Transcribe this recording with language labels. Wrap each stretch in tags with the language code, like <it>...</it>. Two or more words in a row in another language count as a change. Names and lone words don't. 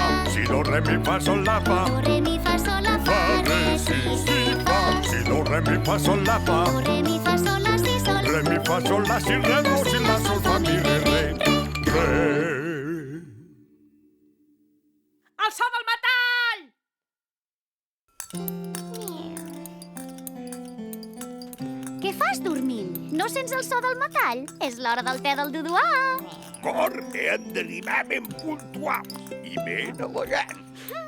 <ca>Si, do, re, mi, fa, sol, la, fa. Do, re, mi, fa, sol, la, fa. Fa, re, si, fa. Si, do, re, mi, fa, sol, la, fa. Do, re, mi, fa, sol, la, si, sol. Re, mi, fa, sol, la, si, re, do, si, la, sol, fa, mi, re, re. El so del metall! Què fas dormint? No sents el so del metall? És l'hora del te del Duduà. Cor, hem d'arribar ben puntuals i ben elegants.</ca>